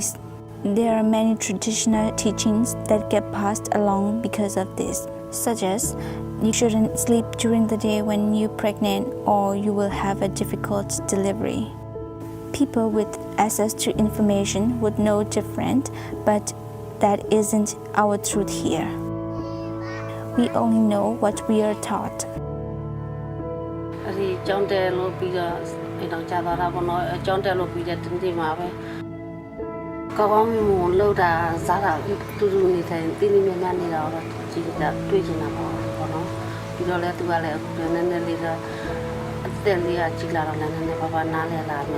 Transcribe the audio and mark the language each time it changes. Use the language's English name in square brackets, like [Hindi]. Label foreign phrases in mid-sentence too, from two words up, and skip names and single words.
[English] There are many traditional teachings that get passed along because of this, such as you shouldn't sleep during the day when you're pregnant or you will have a difficult delivery. People with access to information would know different, but that isn't our truth here. We only know what we are taught. [Burmese] ဒီကျောင်းတဲလို့ပြီးတော့အဲ့တော့ကြာသွားတာပေါ့နော်ကျောင်းတဲလို့ပြီးတဲ့တင်းတင်းမှာပဲကောင်းကောင်းမွန်လို့တာစားတာတူတူနေထိုင်တင်းတင်းမြတ်မြတ်နေတာတော့ကြ ည့်တာတွေ့ချင်တာပေါ့နော်ပြီးတော့လည်းသူကလည်းအခုနည်းနည်းလေးတော့အသက်လေးကကြည်လာတော့လည်းနည်းနည်းပါးပါးနားလဲလာမယ်